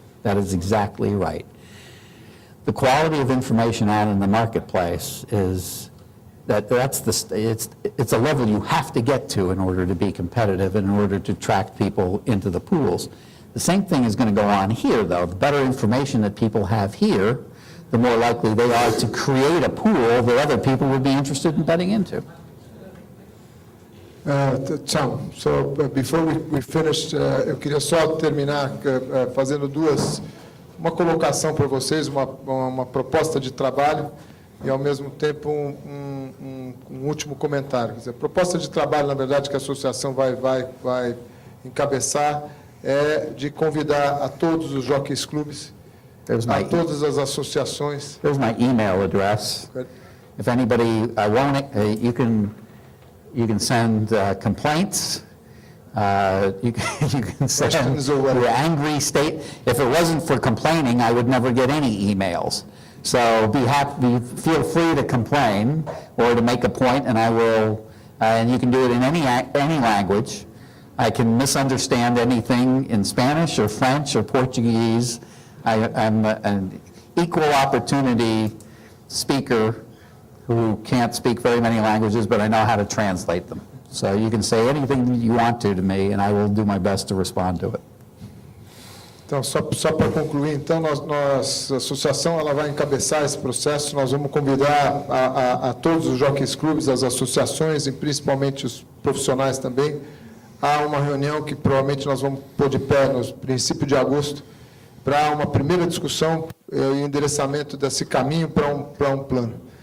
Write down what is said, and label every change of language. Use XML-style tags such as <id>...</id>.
<en>That is exactly right. The quality of information out in the marketplace is it's a level you have to get to in order to be competitive and in order to attract people into the pools. The same thing is going to go on here, though. The better information that people have here, the more likely they are to create a pool that other people would be interested in betting into.</en> <pt>Tchau.</pt> <en>So, before we finish,</en> <pt>eu queria só terminar fazendo uma colocação para vocês, uma proposta de trabalho. e, ao mesmo tempo, um último comentário. Quer dizer, a proposta de trabalho, na verdade, que a associação vai encabeçar é de convidar a todos os jockeys clubes, a todas as associações.</pt> <en>There's my email address. If anybody, you can send complaints. You can send Questions or whatever. your angry state. If it wasn't for complaining, I would never get any emails. So feel free to complain or to make a point, and I will. And you can do it in any language. I can misunderstand anything in Spanish or French or Portuguese. I'm an equal opportunity speaker who can't speak very many languages, but I know how to translate them. So you can say anything you want to me, and I will do my best to respond to it.</en> <pt>Então, só para concluir, então, a associação ela vai encabeçar esse processo. Nós vamos convidar a todos os jockeys clubes, as associações e principalmente os profissionais também, a uma reunião que provavelmente nós vamos pôr de pé no princípio de agosto, para uma primeira discussão e endereçamento desse caminho para um plano.</pt>